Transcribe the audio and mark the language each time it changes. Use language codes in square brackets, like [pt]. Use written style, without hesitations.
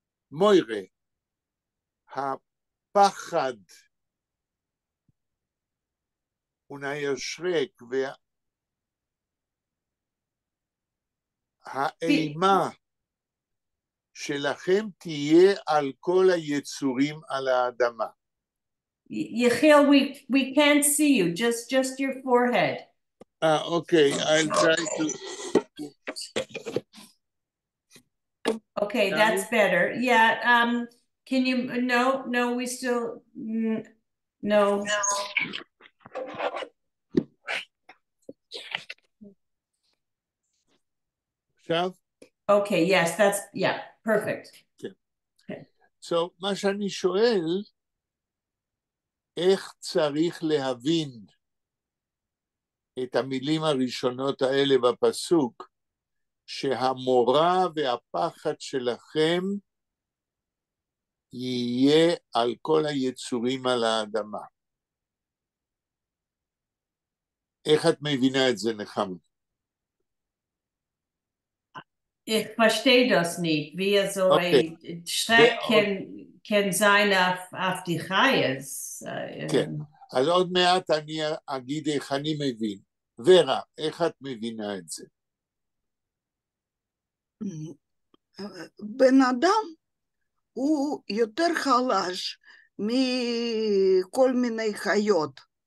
[he] והמוירה, הפחד, והישרק, והאימה שלכם תהיה על כל היצורים על האדמה. [en] Yechiel, we can't see you, just your forehead. Okay, I'll try to. Okay, that's better. Yeah, can you, no, we still, no. [he] עכשיו? [en] Okay, yes, that's, yeah, perfect. [he] כן. [en] Okay. So, [he] מה שאני שואל, איך צריך להבין את המילים הראשונות האלה בפסוק, שהמורא והפחד שלכם יהיה על כל היצורים על האדמה. איך את מבינה את זה, נחמה? [de] Ich verstehe das nicht, wie so ein Schreck kann sein auf die Chayes. [he] כן, אז עוד מעט אני אגיד איך אני מבין. ורה, איך את מבינה את זה? בן אדם הוא יותר חלש מכל מיני חיות.